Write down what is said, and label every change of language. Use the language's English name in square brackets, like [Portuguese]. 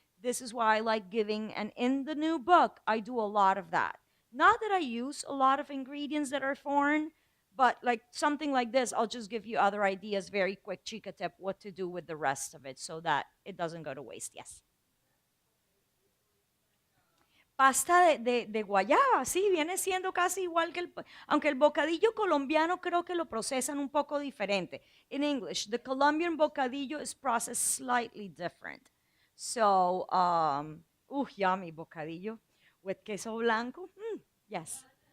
[English] This is why I like giving. And in the new book, I do a lot of that. Not that I use a lot of ingredients that are foreign, but like something like this, I'll just give you other ideas, very quick chica tip, what to do with the rest of it so that it doesn't go to waste. Yes. [Spanish] Pasta de guayaba, sí, viene siendo casi igual que aunque el bocadillo colombiano creo que lo procesan un poco diferente. [English] In English, the Colombian bocadillo is processed slightly different. So, yummy bocadillo with queso blanco. Yes.